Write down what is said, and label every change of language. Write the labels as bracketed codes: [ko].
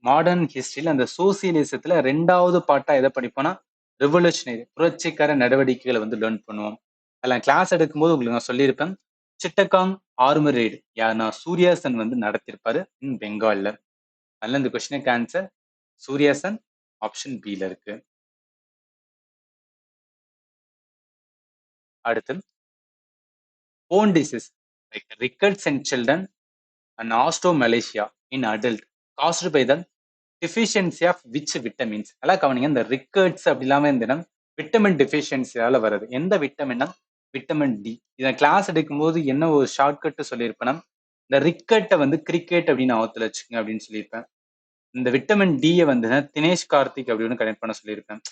[ta] Modern ஹிஸ்டரியில அந்த சோசியலிசத்துல 2வது பார்ட்டா எதை படிப்போம்னா ரெவல்யூஷனரி புரட்சிகர நடவடிக்கைகளை வந்து லேர்ன் பண்ணுவோம். அதில் கிளாஸ் எடுக்கும்போது உங்களுக்கு நான் சொல்லியிருப்பேன். சிட்டகாங் ஆர்மர் ரெய்டு யாருன்னா சூர்யாசன் வந்து நடத்திருப்பாரு இன் பெங்கால்ல. அதனால இந்த கொஸ்டினுக்கு ஆன்சர் சூர்யாசன் ஆப்ஷன் பில இருக்கு. அடுத்து [en] bone disease like rickets in children and osteomalacia in adult caused by the deficiency of which vitamins? [ta] நல்லா கவனிங்க. இந்த ரிக்கர்ட்ஸ் அப்படி இல்லாம இருந்ததுன்னா விட்டமின் டெஃபிஷியன்சியால வருது. எந்த விட்டமின்னா விட்டமின் டி. இதை கிளாஸ் எடுக்கும்போது என்ன ஒரு ஷார்ட்கட் சொல்லியிருப்பேன்னா இந்த ரிக்கெட்டை வந்து கிரிக்கெட் அப்படின்னு ஆவத்துல வச்சுக்கோங்க அப்படின்னு சொல்லியிருப்பேன். இந்த விட்டமின் டியை வந்து தினேஷ் கார்த்திக் அப்படின்னு கனெக்ட் பண்ண சொல்லியிருப்பேன்.